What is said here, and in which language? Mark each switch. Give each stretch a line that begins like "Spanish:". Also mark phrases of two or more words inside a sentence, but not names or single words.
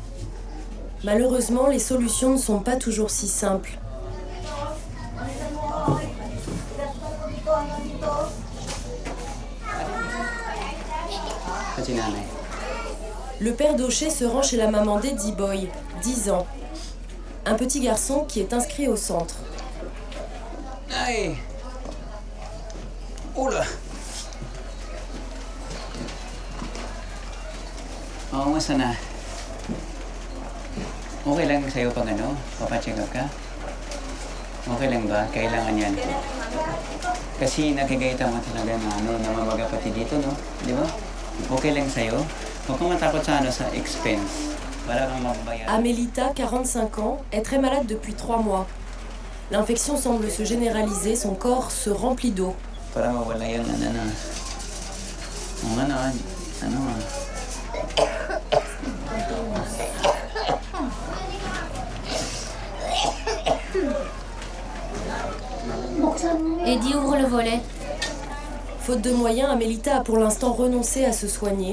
French: Malheureusement, les solutions ne sont pas toujours si simples. Le père Daucher se rend chez la maman d'Eddie Boy, 10 ans. Un petit garçon qui est inscrit au centre. Ay! Oula!
Filipino: Oo, masa na? Okay lang sa'yo pag papacheck up ka? Okay lang ba? Kailangan yan. Kasi nakikita mo talaga na mamaga pati dito, no? Di ba? Okay lang sa'yo? Huwag kang matakot sa expense. Para kang mababayan.
French: Amélita, 45 ans, est très malade depuis 3 mois. L'infection semble se généraliser, son corps se remplit d'eau.
Filipino: Para mawala yung
French: Eddie, ouvre le volet. Faute de moyens, Amélita a pour l'instant renoncé à se soigner.